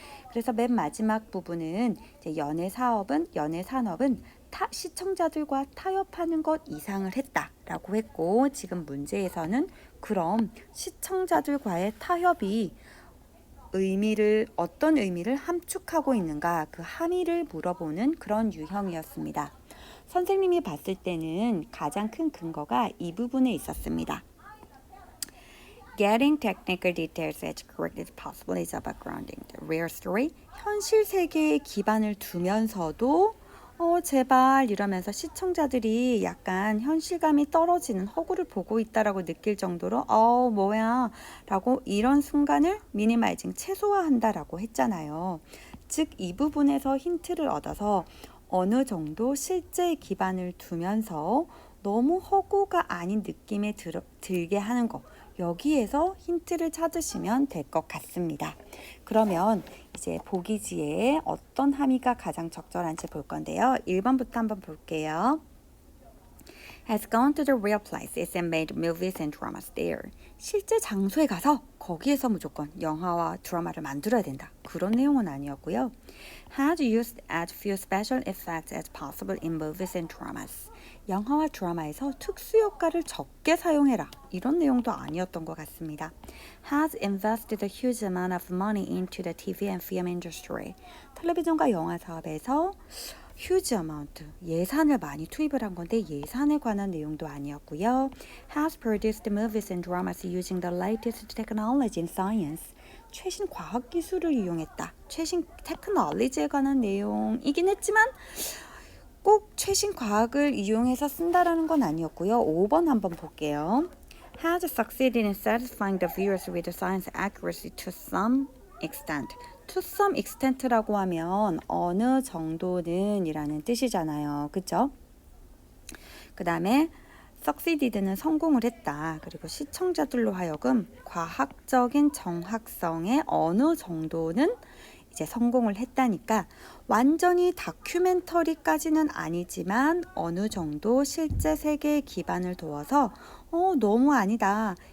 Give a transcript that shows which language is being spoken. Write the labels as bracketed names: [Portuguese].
[Korean] 그래서 맨 마지막 부분은 이제 연애 산업은 시청자들과 타협하는 것 이상을 했다라고 했고 지금 문제에서는 그럼 시청자들과의 타협이 어떤 의미를 함축하고 있는가 그 함의를 물어보는 그런 유형이었습니다. 선생님이 봤을 때는 가장 큰 근거가 이 부분에 있었습니다. [English] Getting technical details as correct as possible is about grounding the real story. [Korean] 현실 세계에 기반을 두면서도 제발 이러면서 시청자들이 약간 현실감이 떨어지는 허구를 보고 있다라고 느낄 정도로 뭐야 라고 이런 순간을 미니마이징 최소화한다라고 했잖아요. 즉 이 부분에서 힌트를 얻어서 어느 정도 실제 기반을 두면서 너무 허구가 아닌 느낌에 들게 하는 거 여기에서 힌트를 찾으시면 될 것 같습니다. 그러면 이제 보기지에 어떤 함의가 가장 적절한지 볼 건데요. 1번부터 한번 볼게요. [English] Has gone to the real places and made movies and dramas there. [Korean] 실제 장소에 가서 거기에서 무조건 영화와 드라마를 만들어야 된다. 그런 내용은 아니었고요. [English] Has used as few special effects as possible in movies and dramas. [Korean] 영화와 드라마에서 특수 효과를 적게 사용해라. 이런 내용도 아니었던 것 같습니다. [English] Has invested a huge amount of money into the TV and film industry. [Korean] 텔레비전과 영화 사업에서 [English] huge amount, [Korean] 예산을 많이 투입을 한 건데 예산에 관한 내용도 아니었고요. [English] Has produced movies and dramas using the latest technology in science. [Korean] 최신 과학기술을 이용했다. 최신 테크놀로지에 관한 내용이긴 했지만 꼭 최신 과학을 이용해서 쓴다라는 건 아니었고요. 5번 한번 볼게요. [English] Has succeeded in satisfying the viewers with science accuracy to some extent. To some extent [Korean] 라고 하면 어느 정도는 이라는 뜻이잖아요. 그쵸? 그 다음에 succeeded는 성공을 했다. 그리고 시청자들로 하여금 과학적인 정확성에 어느 정도는 이제 성공을 했다니까 완전히 다큐멘터리까지는 아니지만 어느 정도 실제 세계에 기반을 두어서 너무 아니다.